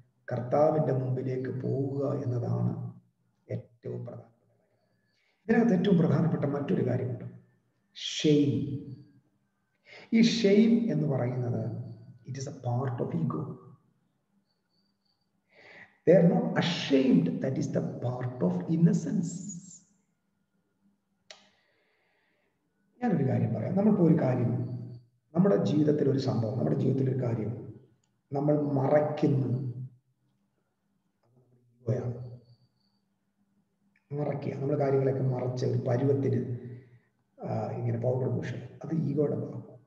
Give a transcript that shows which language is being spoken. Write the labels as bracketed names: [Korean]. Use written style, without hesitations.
[Malayalam] കർത്താവിൻ്റെ മുമ്പിലേക്ക് പോവുക എന്നതാണ് ഏറ്റവും പ്രധാനപ്പെട്ട. ഇതിനകത്ത് ഏറ്റവും പ്രധാനപ്പെട്ട മറ്റൊരു കാര്യമുണ്ട്, ഷെയിം. ഈ ഷെയിം എന്ന് പറയുന്നത് [English] It is a part of ego. They are not ashamed. That is the part of innocence. [Malayalam] ഞാനൊരു കാര്യം പറയാം. നമ്മളിപ്പോൾ ഒരു കാര്യം, നമ്മുടെ ജീവിതത്തിൽ ഒരു സംഭവം, നമ്മുടെ ജീവിതത്തിൽ ഒരു കാര്യം നമ്മൾ മറയ്ക്കുന്നു. മറയ്ക്കുക, നമ്മൾ കാര്യങ്ങളൊക്കെ മറച്ച് ഒരു പരുവത്തിന് ഇങ്ങനെ പൗഡർ പൂശ്, അത് ഈഗോയുടെ ഭാഗം.